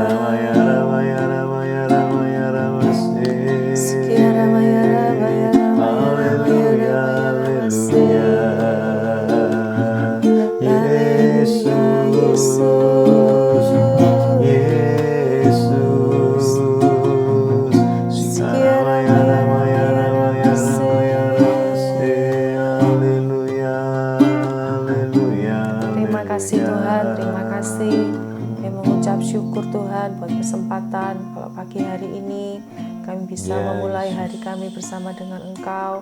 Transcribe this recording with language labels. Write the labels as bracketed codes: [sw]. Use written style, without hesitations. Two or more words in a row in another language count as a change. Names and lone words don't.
[id] Ramaya Ramaya Ramaya Ramaya Ramase. Sekia Ramaya Ramaya Ramaya Haleluya, haleluya. Yesus, Yesus. Sekia Ramaya Ramaya Ramaya Ramaya Ramase. Haleluya, haleluya. Terima kasih Tuhan, terima kasih. Kami mengucap syukur Tuhan buat kesempatan kalau pagi hari ini kami bisa memulai hari kami bersama dengan Engkau.